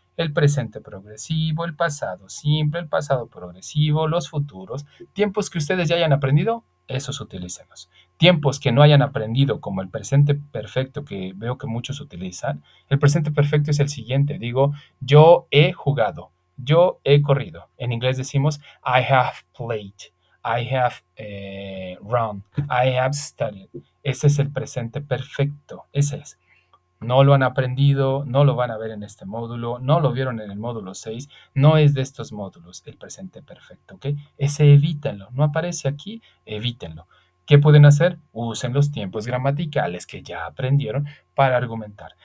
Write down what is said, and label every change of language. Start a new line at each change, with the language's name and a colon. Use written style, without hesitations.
Spanish: El presente progresivo, el pasado simple, el pasado progresivo, los futuros. Tiempos que ustedes ya hayan aprendido, esos utilícenlos. Tiempos que no hayan aprendido, como el presente perfecto que veo que muchos utilizan, el presente perfecto es el siguiente. Digo, yo he jugado, yo he corrido. En inglés decimos,
English: I have played, I have run, I have studied.
Spanish: Ese es el presente perfecto, ese es. No lo han aprendido, no lo van a ver en este módulo, no lo vieron en el módulo 6, no es de estos módulos el presente perfecto, ¿ok? Ese evítenlo, no aparece aquí, evítenlo. ¿Qué pueden hacer? Usen los tiempos gramaticales que ya aprendieron para argumentar.